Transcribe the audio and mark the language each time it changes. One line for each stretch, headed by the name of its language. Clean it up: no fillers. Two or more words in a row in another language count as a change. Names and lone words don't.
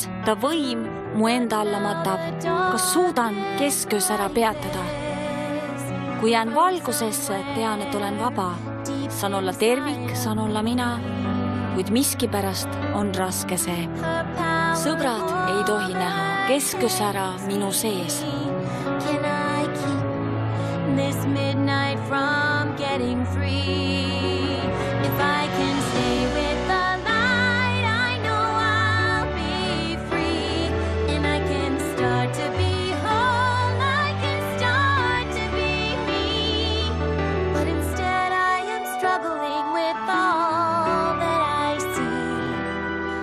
Estonian: Ta võim mu enda alla matab. Kas suudan kesköös ära peatada? Kui jään valgusesse, tean, et olen vaba. Saan olla tervik, saan olla mina. Kuid miskipärast on raske see. Sõbrad ei tohi näha kesköös ära minu sees.
English: Can I keep this midnight from getting free? If I can stay with the light, I know I'll be free. And I can start to be whole, I can start to be me. But instead I am struggling with all that I see.